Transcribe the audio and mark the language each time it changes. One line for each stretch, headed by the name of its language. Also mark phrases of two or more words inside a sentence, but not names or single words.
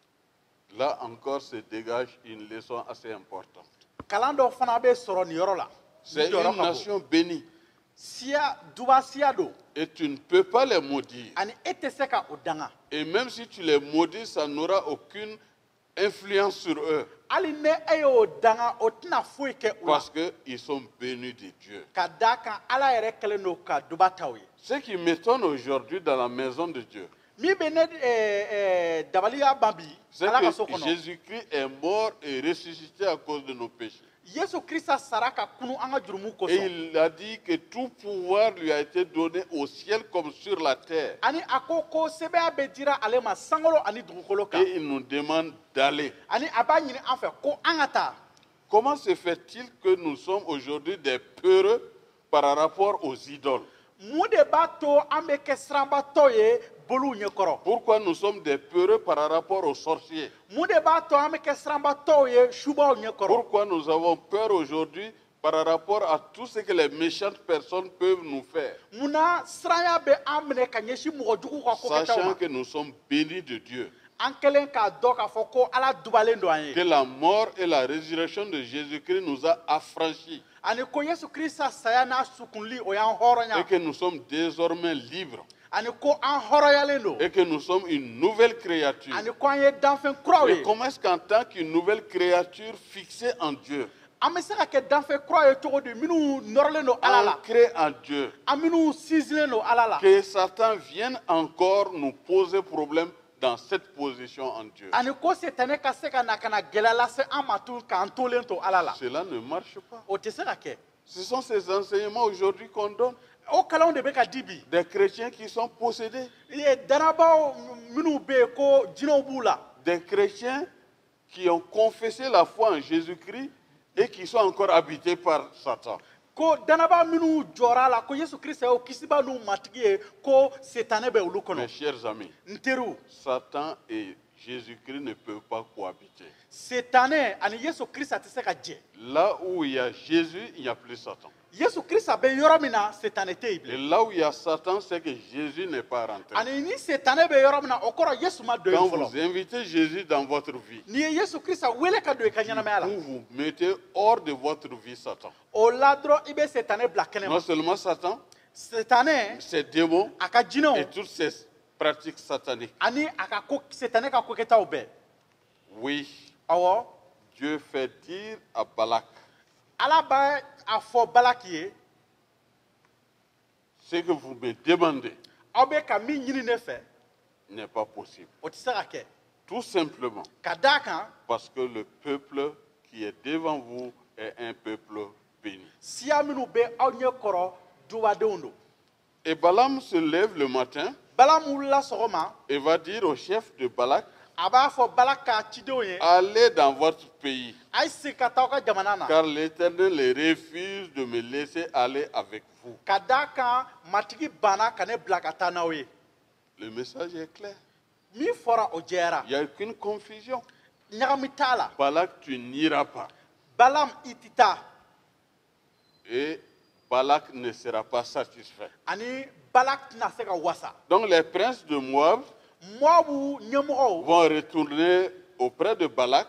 French: Là encore se dégage une leçon assez importante.
Bambara: Kalan dɔ fana bɛ sɔrɔ nin yɔrɔ la.
French: C'est une nation bénie.
Bambara: Siya duba siya don.
French: Et tu ne peux pas les maudire.
Bambara: Ani e tɛ se ka o danga.
French: Et même si tu les maudis, ça n'aura aucune influence sur eux.
Bambara: Hali ne e y'o danga o tɛna foyi kɛ u la.
French: Parce qu'ils sont bénis de Dieu.
Bambara: Ka d'a kan Ala yɛrɛ kɛlen don ka duba taw ye.
French: Ce qui m'étonne aujourd'hui dans la maison de Dieu,
Bambara: Min bɛ ne dabaliya ban bi
French: c'est
Bambara: Ala ka so
French: que
Bambara: kɔnɔ.
French: Jésus-Christ est mort et ressuscité à cause de nos péchés.
Bambara: Yesu Krista sara ka kunu an ka jurumu
French: Et
Bambara: kosɔn.
French: il a dit que tout pouvoir lui a été donné au ciel comme sur la terre.
Bambara: Ani a ko sɛbɛya bɛ dira ale ma sankolo ani dugukolo kan.
French: Et il nous demande d'aller.
Bambara: Ani a b'a ɲini an fɛ ko an ka taa.
French: Comment se fait-il que nous sommes aujourd'hui des peureux par rapport aux idoles?
Bambara: Mun de b'a to an bɛ kɛ siranbatɔ ye boluw ɲɛkɔrɔ?
French: Pourquoi nous sommes des peureux par rapport aux sorciers?
Bambara: Mun de b'a to an bɛ kɛ siranbatɔw ye subaw ɲɛkɔrɔ?
French: Pourquoi nous avons peur aujourd'hui par rapport à tout ce que les méchantes personnes peuvent nous faire?
Bambara: Munna siranya bɛ an minɛ ka ɲɛsin mɔgɔ jugu ka ko kɛtaw
French: Sachant
Bambara: ma?
French: que nous sommes bénis de Dieu.
Bambara: An kɛlen k'a dɔn k'a fɔ ko Ala dubalen don an
French: Que
Bambara: ye.
French: la mort et la résurrection de Jésus-Christ nous a affranchis.
Bambara: Ani ko Yesu Krista saya n'a sukunli o y'an
French: Et
Bambara: hɔrɔnya.
French: que nous sommes désormais libres.
Bambara: Ani ko an hɔrɔnyalen don.
French: Et que nous sommes une nouvelle créature.
Bambara: Ani ko an ye danfɛn kuraw
French: Et
Bambara: ye.
French: comment est-ce qu'en tant qu'une nouvelle créature fixée en Dieu,
Bambara: An bɛ se ka kɛ danfɛn kuraw ye cogo di minnu nɔrɔlen don Ala la?
French: ancrée en Dieu,
Bambara: An minnu sinsinnen don Ala la.
French: que Satan vienne encore nous poser problème dans cette position en Dieu?
Bambara: Ani ko Setanɛ ka se ka na ka na gɛlɛya lase an ma tun k'an tolen to Ala la.
French: Cela ne marche pas.
Bambara: O tɛ se ka kɛ.
French: Ce sont ces enseignements aujourd'hui qu'on donne.
Bambara: O kalanw de bɛ ka di bi.
French: Des chrétiens qui sont possédés.
Bambara: Danabaw minnu bɛ yen ko jinɛw b'u la.
French: Des chrétiens qui ont confessé la foi en Jésus-Christ et qui sont encore habités par Satan.
Bambara: Ko danaba minnu jɔra a la ko Yesu Krista y'o kisiba n'u matigi ye ko Setanɛ bɛ olu
French: Mes
Bambara: kɔnɔ.
French: chers amis,
Bambara: N teriw,
French: Satan et Jésus-Christ ne peuvent pas cohabiter.
Bambara: Setanɛ ani Yesu Krista tɛ se ka jɛ.
French: Là où il y a Jésus, il n'y a plus Satan.
Bambara: Yesu Krista bɛ yɔrɔ min na Setanɛ tɛ yen
French: Et
Bambara: bilen.
French: là où il y a Satan, c'est que Jésus n'est pas rentré.
Bambara: Ani ni Setanɛ bɛ yɔrɔ min na o kɔrɔ Yesu ma don
French: Quand
Bambara: yen
French: vous
Bambara: fɔlɔ.
French: invitez Jésus dans votre vie,
Bambara: N'i ye Yesu Krista wele ka don i ka ɲɛnamaya la,
French: vous vous mettez hors de votre vie Satan.
Bambara: o la dɔrɔn i bɛ Setanɛ bila kɛnɛ
French: Non
Bambara: ma.
French: seulement Satan,
Bambara: Setanɛ
French: ses démons
Bambara: a ka
French: et
Bambara: jinɛw
French: toutes ces pratiques sataniques.
Bambara: ani a ka ko Setanɛ ka kokɛtaw bɛɛ.
French: Oui,
Bambara: Awɔ,
French: Dieu fait dire à Balak,
Bambara: Ala b'a a fɔ Balaki ye,
French: ce que vous me demandez
Bambara: aw bɛ ka min ɲini ne fɛ,
French: n'est pas possible.
Bambara: o tɛ se ka kɛ.
French: Tout simplement
Bambara: Ka d'a kan,
French: parce que le peuple qui est devant vous est un peuple béni.
Bambara: siya minnu bɛ aw ɲɛ kɔrɔ dubadenw don.
French: Et Balaam se lève le matin
Bambara: Balamu wulila sɔgɔma,
French: et va dire au chef de Balak,
Bambara: a b'a fɔ Balaki ka cidenw ye,
French: allez dans votre pays,
Bambara: a ye segin ka taa aw ka jamana na.
French: car l'Éternel refuse de me laisser aller avec vous.
Bambara: Ka d'a kan matigi banna ka ne bila ka taa n'aw ye.
French: Le message est clair.
Bambara: Min fɔra o jɛyara.
French: Il n'y a aucune confusion.
Bambara: Ɲagami t'a la.
French: Balak, tu n'iras pas.
Bambara: Balam i tɛ taa.
French: Et Balak ne sera pas satisfait.
Bambara: Ani Balaki tɛna se ka wasa.
French: Donc les princes de Moab
Bambara: Moabu ɲɛmɔgɔw,
French: vont retourner auprès de Balak